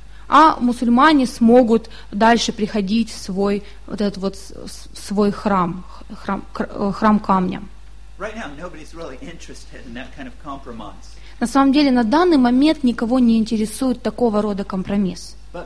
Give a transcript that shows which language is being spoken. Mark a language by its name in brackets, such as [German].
[Russian] А мусульмане смогут дальше приходить в свой, вот этот вот, свой храм камня. [English] Right now, nobody's really interested in that kind of compromise. [Russian] На самом деле, на данный момент никого не интересует такого рода компромисс.